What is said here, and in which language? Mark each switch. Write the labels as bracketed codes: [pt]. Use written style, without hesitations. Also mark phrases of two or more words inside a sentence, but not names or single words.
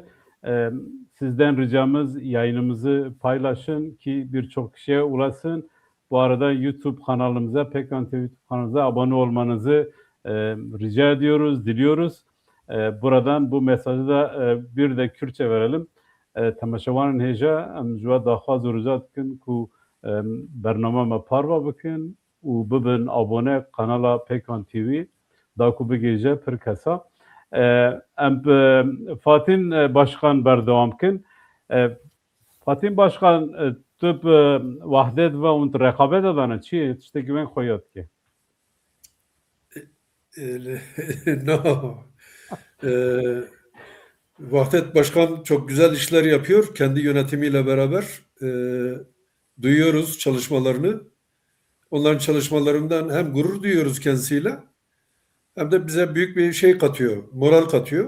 [tr] Sizden ricamız yayınımızı paylaşın ki birçok kişiye ulaşsın. Bu arada YouTube kanalımıza, Pekan TV YouTube kanalımıza abone olmanızı rica ediyoruz, diliyoruz. Buradan bu mesajı da bir de Kürtçe verelim. [ku] Temaşavanın heja em jwa daxwaz û rica dikin ku bername me parva bikin û bibin abone kanala Pekan TV da ku bigêje pir kesa. Em Fatin Başkan berdewam kin. Fatin Başkan tu bi wehdet ve û rekabet dane çi tiştekî wên xwe dike? [en] No. [tr] Vahdet Başkan çok güzel işler yapıyor. Kendi yönetimiyle beraber duyuyoruz çalışmalarını. Onların çalışmalarından hem gurur duyuyoruz kendisiyle hem de bize büyük bir şey katıyor, moral katıyor.